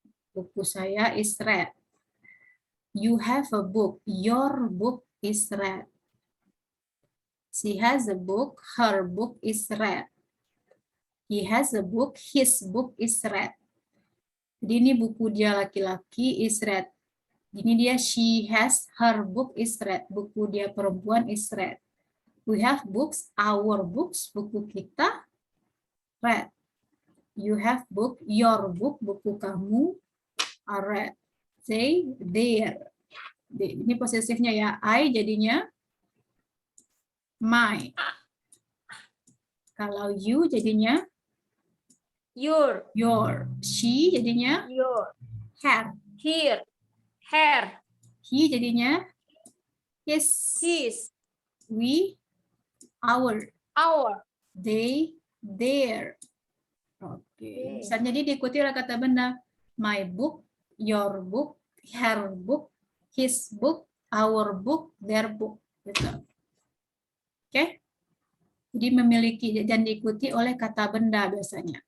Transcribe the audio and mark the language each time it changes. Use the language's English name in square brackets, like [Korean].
[Indonesian] Buku saya [English] is red. You have a book. Your book is red. She has a book. Her book is red. He has a book. His book is red. [Indonesian] Jadi ini buku dia laki-laki [English] is red. [Indonesian] Ini dia [English] she has, her book is red. [Indonesian] Buku dia perempuan [English] is red. We have books, our books, [Indonesian] buku kita [English] red. You have book, your book, [Indonesian] buku kamu [English] are red. They, their. [Indonesian] Ini posesifnya ya. I jadinya my. Kalau you jadinya [English] Your. your. She [Indonesian] jadinya [English] Your. her. Here. Her. He [Indonesian] jadinya [English] his. His. We, our. Our. They, their. Oke. [Indonesian] Bisa jadi diikuti oleh kata benda. [English] My book, your book, her book, his book, our book, their book. [Indonesian] Gitu. Oke. Jadi memiliki dan diikuti oleh kata benda biasanya.